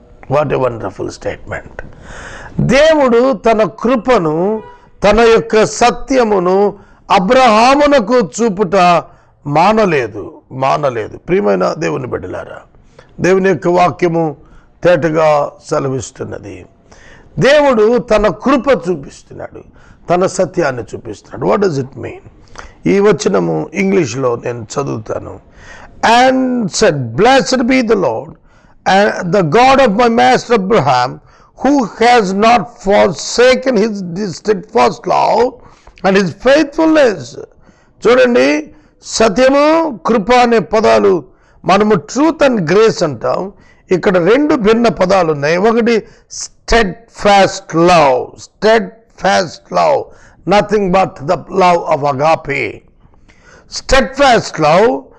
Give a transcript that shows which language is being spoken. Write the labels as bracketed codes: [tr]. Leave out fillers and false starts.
[en] What a wonderful statement. [te] దేవుడు తన కృపను, తన యొక్క సత్యమును అబ్రహామునకు చూపుట మానలేదు. ప్రియమైన దేవుని బిడ్డలారా, దేవుని యొక్క వాక్యము తేటగా సెలవిస్తున్నది. దేవుడు తన కృప చూపిస్తున్నాడు, తన సత్యాన్ని చూపిస్తున్నాడు. [en] What does it mean? [te] ఈ వచనము ఇంగ్లీష్లో నేను చదువుతాను. [en] And said, blessed be the lord and the God of my master Abraham, who has not forsaken his steadfast love and his faithfulness. చూడండి, [te] సత్యము కృప అనే పదాలు మనము [en] truth and grace [te] అంటాం. ఇక్కడ రెండు భిన్న పదాలు ఉన్నాయి. ఒకటి [en] Steadfast love, steadfast love, nothing but the love of agape, steadfast love.